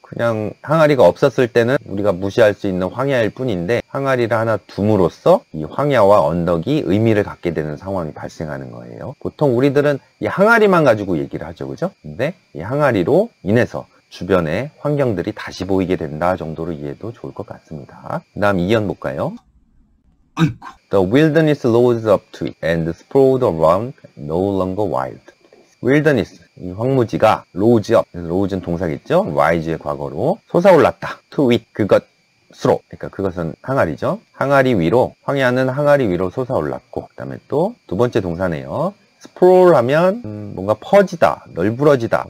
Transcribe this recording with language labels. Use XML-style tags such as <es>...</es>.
<ko>그냥 항아리가 없었을 때는 우리가 무시할 수 있는 황야일 뿐인데 항아리를 하나 둠으로써 이 황야와 언덕이 의미를 갖게 되는 상황이 발생하는 거예요. 보통 우리들은 이 항아리만 가지고 얘기를 하죠. 그죠? 근데 이 항아리로 인해서 주변의 환경들이 다시 보이게 된다 정도로 이해도 좋을 것 같습니다. 그 다음 2연 볼까요?</ko> <en>The wilderness rose up to it and sprawled around, no longer wild.</en> <ko>wilderness, 이 황무지가</ko> <en>rose up,</en> <ko>rose는 동사겠죠? rise의 과거로 솟아올랐다.</ko> <en>to it,</en> <ko>그것으로. 그러니까 그것은 항아리죠. 항아리 위로, 황야는 항아리 위로 솟아올랐고, 그 다음에 또 두 번째 동사네요. sprawl 하면 뭔가 퍼지다, 널브러지다.</ko>